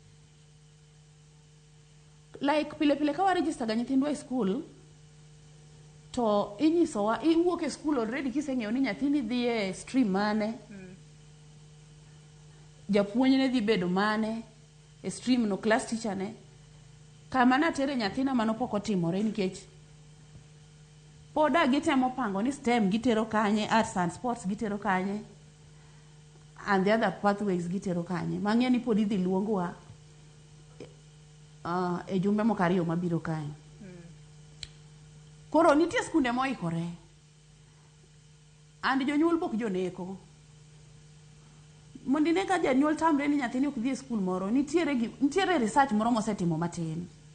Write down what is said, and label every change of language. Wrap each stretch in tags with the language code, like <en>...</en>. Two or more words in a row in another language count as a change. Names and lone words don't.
<luo>Like pile ka wa register ga nyithindwa e school, to inyisowa, iwuok e</luo> <en>school already</en> <luo>kiseng'eyo ni nyathini dhi e stream mane, japuonj ne dhi bedo mane, e stream no,</luo> <en>class teacher</en> <luo>ne. Kama natere nyathina mano pok otimore nikech poda gitemo pango ni STEM gitero kanye,</luo> <en>arts and sports</en> <luo>gitero kanye,</luo> <en>and the other pathways</en> <luo>gitero kanye. Mang'e ni pod idhi luongwa e jumbe moko ariyo mabiro kanye. Koro nitie skunde moikore. And jonyuol bok joneko. Mondine ka janyuol tamre ni nyathini ok dhi e skul moro, nitiere research moro mosetimo matin.</luo>